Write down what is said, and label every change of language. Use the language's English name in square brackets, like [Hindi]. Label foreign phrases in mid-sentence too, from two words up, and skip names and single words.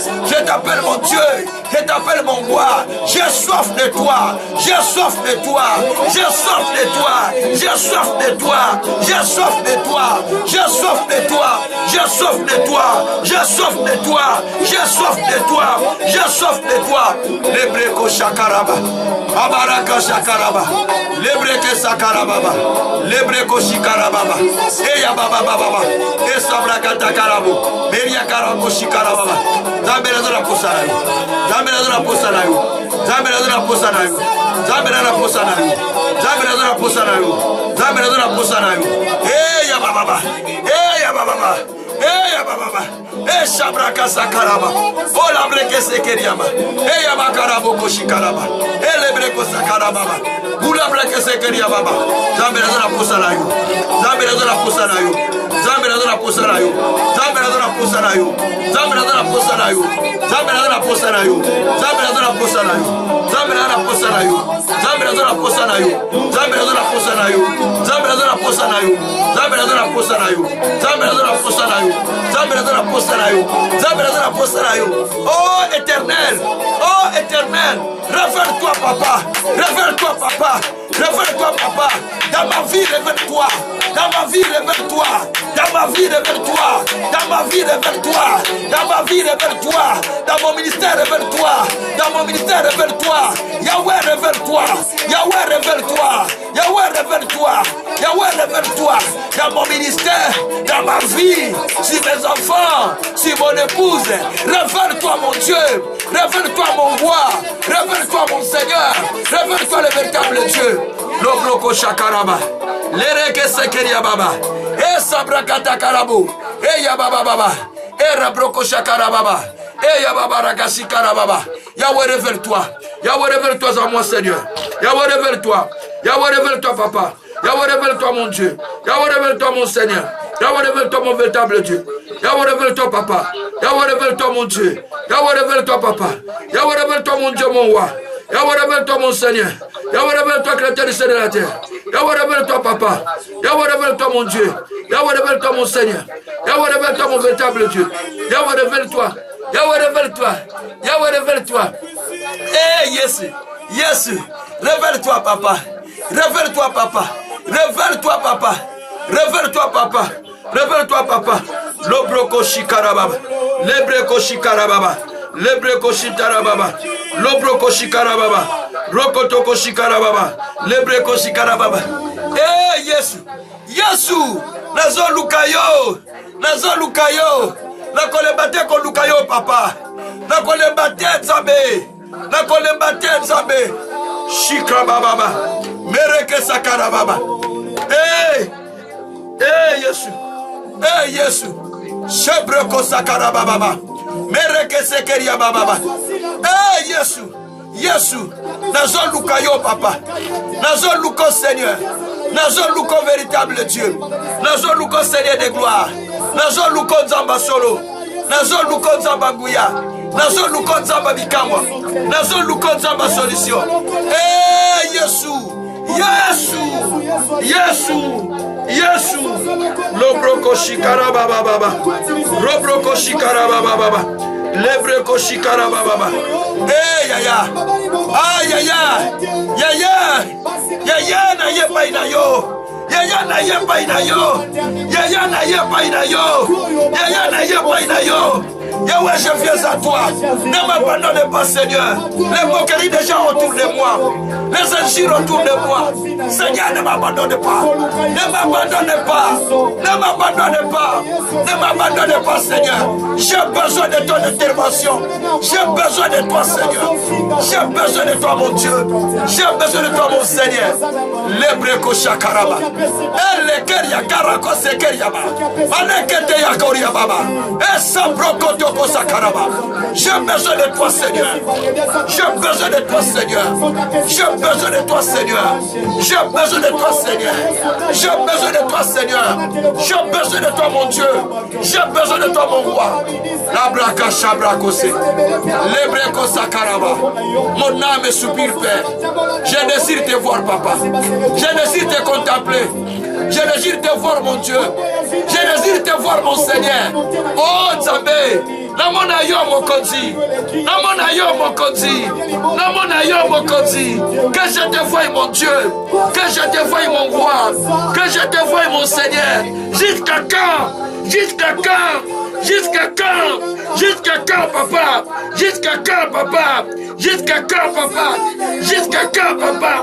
[French] Je t'appelle mon Dieu. Je t'appelle mon roi. J'ai soif de toi. J'ai soif de toi. J'ai soif de toi. J'ai soif de toi. J'ai soif de toi. J'ai soif de toi. J'ai soif de toi. J'ai soif de toi. J'ai soif de toi. J'ai soif de toi. Lebreko shakaraba. Abaraka shakaraba. Lebreke sakarababa. Lebreko shikarababa. Eya baba baba. Esabraka takarabo. Beria karabo shikarababa. [Lingala] Zambela na posana. Zambela na posana. Zambela na posana. Zambela na posana. Zambela na posana. Zambela na posana. Eya baba. Eya baba. Eh baba. Eh shabraka sakaraba. Oh la breke sekeriama. Eh yabakarabo koshikaraba. Eh le breko sakaraba. Bula breke sekeria baba. Zambe na posa na yo. Zambe na posa na yo. Zambe na posa na yo. Zambe na posa na yo. Zambe na posa na yo. Zambe na posa na yo. Zambe na posa na yo. Zambe na posa na yo. Zambe na posa na yo. Zambe na posa na yo. Zambe na posa na yo. Zambe na posa na yo. Zambe na posa na yo. Zambe na posa na yo. Zambe na posa na yo. [French] Oh éternel. Oh éternel. Révèle-toi papa. Révèle-toi papa. Révèle-toi papa. Dans ma vie, révèle-toi. Dans ma vie, révèle-toi. Dans ma vie, révèle-toi. Dans ma vie, révèle-toi. Dans ma vie, révèle-toi. Dans mon ministère, révèle-toi. Dans mon ministère, révèle-toi. Yahweh, révèle-toi. Yahweh, révèle-toi. Yahweh, révèle-toi. Yahweh, révèle-toi. Dans mon ministère, dans ma vie, sur mes enfants, sur mon épouse. Révèle-toi, mon Dieu. Révèle-toi, mon roi. Révèle-toi, mon Seigneur. Révèle-toi, le véritable Dieu. Lobroko shakaraba. Lereke sekeria baba. E sabrakata karabo. E ya baba baba. E rabroko shakarababa. E ya baba ragasi karababa. Yahweh, révèle-toi. Yahweh, révèle-toi en moi, Seigneur. Yahweh, révèle-toi. Yahweh, révèle-toi, papa. Yahweh, révèle-toi, mon Dieu. Yahweh, révèle-toi, mon Seigneur. Yahweh, révèle-toi, mon véritable Dieu. Yahweh, révèle-toi, papa. Yahweh, révèle-toi, mon Dieu. Yahweh, révèle-toi, papa. Yahweh, révèle-toi, mon Dieu, mon roi. Yahweh, révèle-toi, mon Seigneur. Yahweh, révèle-toi, créateur du ciel et de la terre. Yahweh, révèle-toi, papa. Yahweh, révèle-toi, mon Dieu. Yahweh, révèle-toi, mon Seigneur. Yahweh, révèle-toi, mon véritable Dieu. Yahweh, révèle-toi. Yahweh, révèle-toi. Yahweh, révèle-toi. Eh, yes. Yes. Révèle-toi, papa. Révèle-toi, papa. Révèle-toi, papa. Révèle-toi, papa. Révèle-toi, papa. Lobroko shikarababa. Lebreko shikarababa. Lebreko shikarababa. Lobroko shikarababa. Rokotoko shikarababa. Lebreko shikarababa. Eh, Yesu. Yesu. [Lingala] Nazo lukayo. Nazo lukayo. Nakolebate ko lukayo, papa. Nakolebate zabe. Nakolebate zabe. Shikarababa. Mereke sakarababa. Eh. Eh, Yesu. Eh, Yesu. Shebreko sakarababa. Mereke sekeria baba. Eh, Yesu. Yesu. Nazo lukayo, papa. Nazo luko, Seigneur. Nazo luko, [French] véritable Dieu. [Lingala] Nazo luko, [French] Seigneur de gloire. [Lingala] Nazo luko nzamba solo. Nazo luko nzamba guya. Nazo luko nzamba bikamwa. Nazo luko nzamba solution. Eh, Yesu. Yesu. Yesu. Yesu. Lobroko shikaraba baba. Lobroko shikaraba baba. Lebreko shikaraba baba. Eh, yaya. Ah, yaya. Yaya. Yaya na yepa ina yo. Yaya na yepa ina yo. Yaya na yepa ina yo. Yaya na yepa ina yo. Yahweh, [French] je viens à toi. Ne m'abandonne pas, Seigneur. Les moqueries des gens autour de moi. Les injures autour de moi. Seigneur, ne m'abandonne pas. Ne m'abandonne pas. Ne m'abandonne pas. Ne m'abandonne pas, Seigneur. J'ai besoin de ton intervention. J'ai besoin de toi, Seigneur. J'ai besoin de toi, mon Dieu. J'ai besoin de toi, mon Seigneur. Lebreko shakaraba. Elle keria karako sekeriaba. Malekete yakoria baba. Esa broko toko sakaraba. J'ai besoin de toi, Seigneur. J'ai besoin de toi, Seigneur. J'ai besoin de toi, Seigneur. J'ai besoin de toi, Seigneur. J'ai besoin de toi, Seigneur. J'ai besoin de toi, mon Dieu. J'ai besoin de toi, mon roi. La braka shabrakose. Lebreko sakaraba. Mon âme soupire, Père. Je désire te voir, papa. Je désire te contempler. Je désire te voir, mon Dieu. Je désire te voir, mon Seigneur. Oh, [Lingala] Zambé. Namona yo mokonzi. Namona yo mokonzi. Namona yo mokonzi. [French] Que je te voie, mon Dieu. Que je te voie, mon roi. Que je te voie, mon Seigneur. Jusqu'à quand? Jusqu'à quand? Jusqu'à quand? Jusqu'à quand, papa? Jusqu'à quand, papa? Jusqu'à quand, papa? Jusqu'à quand, papa?